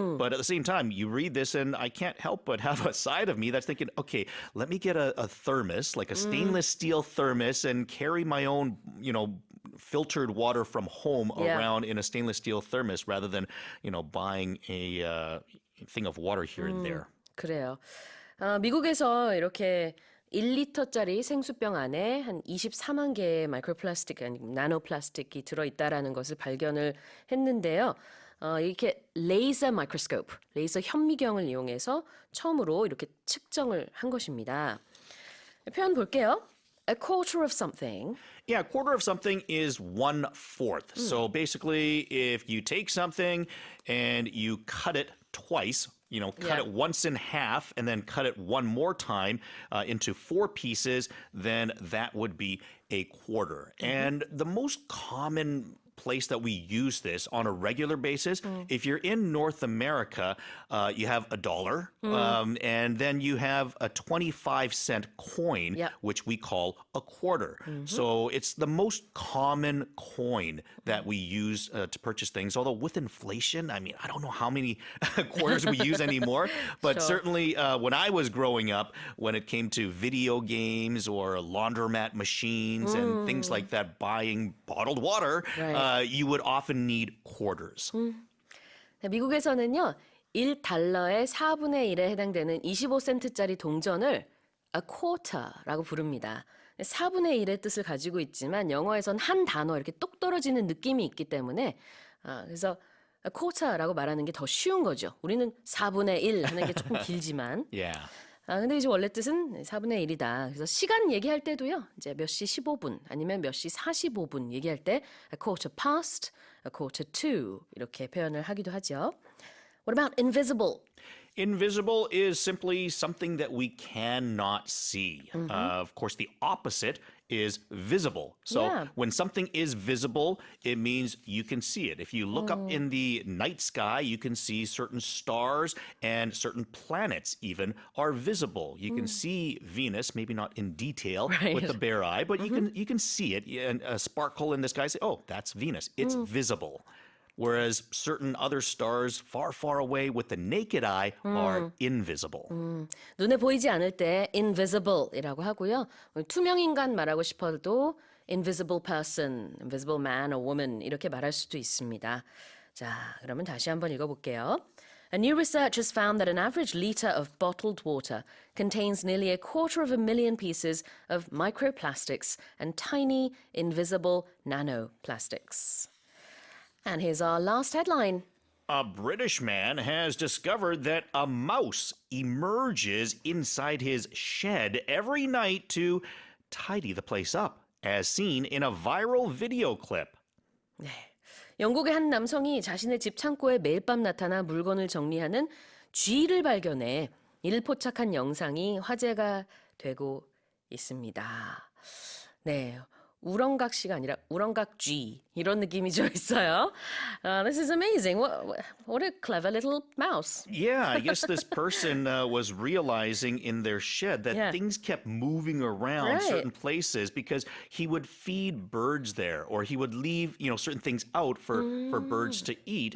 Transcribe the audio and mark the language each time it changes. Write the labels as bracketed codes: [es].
[en] But at the same time, you read this and I can't help but have a side of me that's thinking, okay, let me get a thermos, like a stainless steel thermos, and carry my own, filtered water from home around in a stainless steel thermos rather than, buying a thing of water here and there. [ko] 그래요. 미국에서 이렇게 1리터짜리 생수병 안에 한 24만 개의 마이크로플라스틱, 아니 나노플라스틱이 들어있다라는 것을 발견을 했는데요. 이렇게 레이저 마이크로스코프, 레이저 현미경을 이용해서 처음으로 이렇게 측정을 한 것입니다. 표현 볼게요. [en] A quarter of something. Yeah, a quarter of something is 1/4. So basically, if you take something and you cut it twice, cut it once in half and then cut it one more time into 4 pieces, then that would be a quarter. And the most common place that we use this on a regular basis, if you're in North America, you have $1, and then you have a 25-cent coin, which we call a quarter. So it's the most common coin that we use to purchase things. Although with inflation, I don't know how many quarters we use anymore, but certainly when I was growing up, when it came to video games or laundromat machines and things like that, buying bottled water, you would often need quarters. [ko] 미국에서는요, 1달러의 4분의 1에 해당되는 25센트짜리 동전을 a quarter라고 부릅니다. 4분의 1의 뜻을 가지고 있지만 영어에선 한 단어 이렇게 똑 떨어지는 느낌이 있기 때문에 그래서 a quarter라고 말하는 게 더 쉬운 거죠. 우리는 4분의 1 하는 게 조금 길지만. 근데 이제 원래 뜻은 4분의 1이다. 그래서 시간 얘기할 때도요. 이제 몇 시 15분 아니면 몇 시 45분 얘기할 때 [en] a quarter past, a quarter to [ko] 이렇게 표현을 하기도 하죠. [en] What about invisible? Invisible is simply something that we cannot see. Of course, the opposite is visible. So when something is visible, it means you can see it. If you look up in the night sky, you can see certain stars and certain planets even are visible. You can see Venus, maybe not in detail with the bare eye, but you can see it, and a sparkle in the sky. Say, oh, that's Venus. It's visible. Whereas certain other stars far, far away with the naked eye are invisible. [ko] 눈에 보이지 않을 때 invisible이라고 하고요. 투명인간 말하고 싶어도 [en] invisible person, invisible man or woman [ko] 이렇게 말할 수도 있습니다. 자, 그러면 다시 한번 읽어볼게요. [en] A new research has found that an average liter of bottled water contains nearly 250,000 pieces of microplastics and tiny, invisible nanoplastics. And here's our last headline. A British man has discovered that a mouse emerges inside his shed every night to tidy the place up, as seen in a viral video clip. [ko] 네. 영국의 한 남성이 자신의 집 창고에 매일 밤 나타나 물건을 정리하는 쥐를 발견해 이를 포착한 영상이 화제가 되고 있습니다. 네. 우렁각시가 아니라 우렁각쥐 이런 느낌이 좀 있어요. [en] This is amazing. What a clever little mouse. Yeah, I guess this person was realizing in their shed that Yeah. things kept moving around Right. certain places because he would feed birds there, or he would leave, certain things out for birds to eat.